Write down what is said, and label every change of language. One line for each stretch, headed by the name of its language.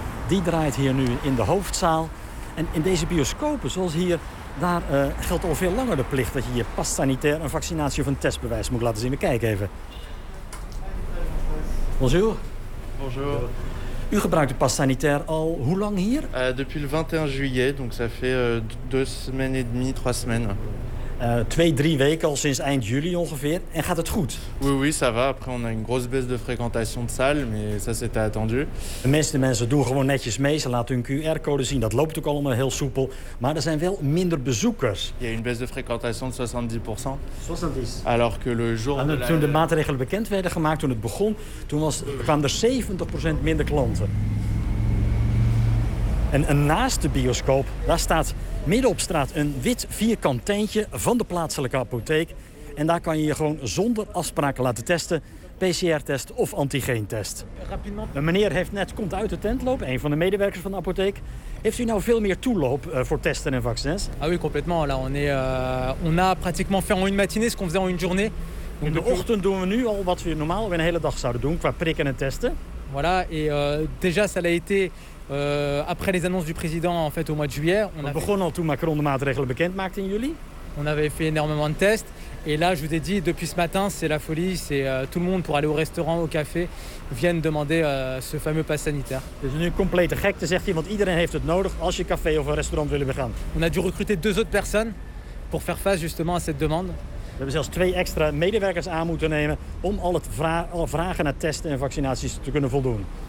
Dutch: Die draait hier nu in de hoofdzaal. En in deze bioscopen, zoals hier, daar geldt al veel langer de plicht dat je je pas sanitair een vaccinatie of een testbewijs moet laten zien. We kijken even.
French: Bonjour. Bonjour.
Dutch: U gebruikt de pas sanitair al hoe lang hier?
French: Depuis le 21 juillet, donc ça fait 2 semaines et demie, 3 semaines.
Dutch: 2-3 weken al sinds eind juli ongeveer. En gaat het goed?
French: Oui, ça va. Après, on a une grosse baisse de fréquentation de salle, mais ça c'était attendu.
Dutch: De meeste mensen doen gewoon netjes mee. Ze laten hun QR-code zien. Dat loopt ook allemaal heel soepel. Maar er zijn wel minder bezoekers.
French: Il y a une baisse de fréquentation de 70%. 70%. Alors que le jour.
Dutch: En toen de maatregelen bekend werden gemaakt, toen het begon, toen kwamen er 70% minder klanten. En naast de bioscoop, daar staat midden op straat een wit vierkant tentje van de plaatselijke apotheek. En daar kan je je gewoon zonder afspraken laten testen. PCR-test of antigeentest. De meneer komt uit de tent lopen, een van de medewerkers van de apotheek. Heeft u nou veel meer toeloop voor testen en vaccins?
French: Ah oui, complètement. Là, on a pratiquement fait en une matinée ce qu'on faisait en une journée.
Dutch: In de ochtend doen we nu al wat we normaal een hele dag zouden doen qua prikken en testen.
French: Voilà, et déjà ça l'a été. Après les annonces du président en fait au mois de juillet,
Dutch: on begon al toen Macron de maatregelen bekend maakte in juli.
French: On avait fait énormément de tests et là je vous ai dit depuis ce matin, c'est la folie, c'est tout le monde pour aller au restaurant, au café viennent demander ce fameux pass sanitaire.
Dutch: Dus nu complete gekte zegt hij, want iedereen heeft het nodig als je café of een restaurant willen begaan.
French: On a dû recruter 2 autres personnes pour faire face justement à cette demande.
Dutch: We hebben zelfs 2 extra medewerkers aan moeten nemen om alle vragen naar testen en vaccinaties te kunnen voldoen.